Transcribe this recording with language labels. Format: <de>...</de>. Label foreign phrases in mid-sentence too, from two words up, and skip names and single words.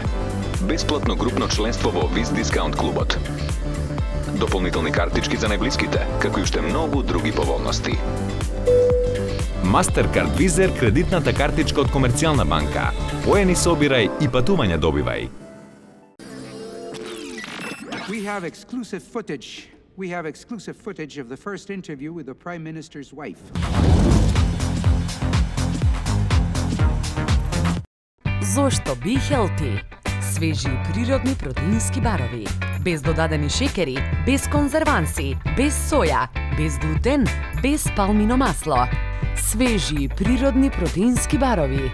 <mk>Бесплатно групно членство во Виз Дискаунт клубот. Дополнителни картички за најблиските, како и уште многу други поволности. Mastercard Visa Air кредитната картичка од Комерцијална банка. Поени собирај и патување добивај.</mk> <en>We have exclusive footage. We have exclusive footage of the first interview with the Prime Minister's wife.</en> <mk>Зошто Be Healthy? Свежи и природни протеински барови. Без додадени шекери, без конзерванси, без соја, без глутен, без палмино масло. Свежи и природни протеински барови.</mk>